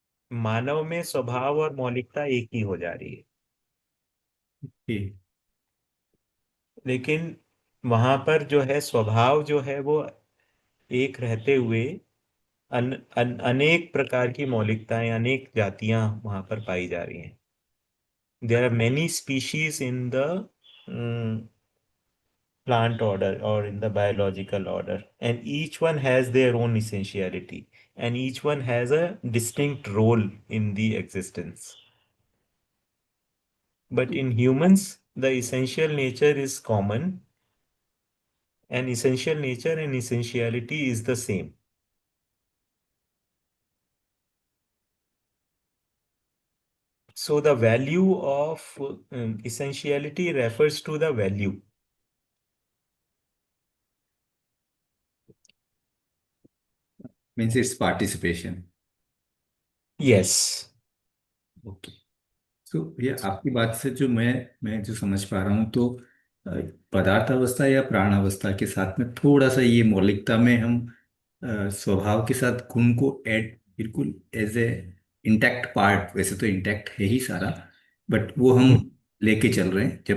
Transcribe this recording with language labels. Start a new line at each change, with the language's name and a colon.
Hindi: मानव में स्वभाव और मौलिकता एक ही हो जा रही है.
English: Okay.
Hindi: लेकिन वहां पर जो है स्वभाव जो है वो एक रहते हुए अनेक प्रकार की मौलिकताएं, अनेक जातियां वहां पर पाई जा रही हैं.
English: There are many species in the plant order or in the biological order, and each one has their own essentiality, and each one has a distinct role in the existence. But in humans, the essential nature is common, and essential nature and essentiality is the same. So the value of essentiality refers to the value. Means it's participation. Yes. Okay.
Hindi: सो ये आपकी बात से जो मैं जो समझ पा रहा हूँ तो पदार्थ अवस्था या प्राण अवस्था के साथ में थोड़ा सा ये मौलिकता में हम स्वभाव के साथ गुण को ऐड बिल्कुल
English: as a intact part,
Hindi: वैसे तो इंटैक्ट है ही सारा, बट वो हम लेके चल रहे हैं.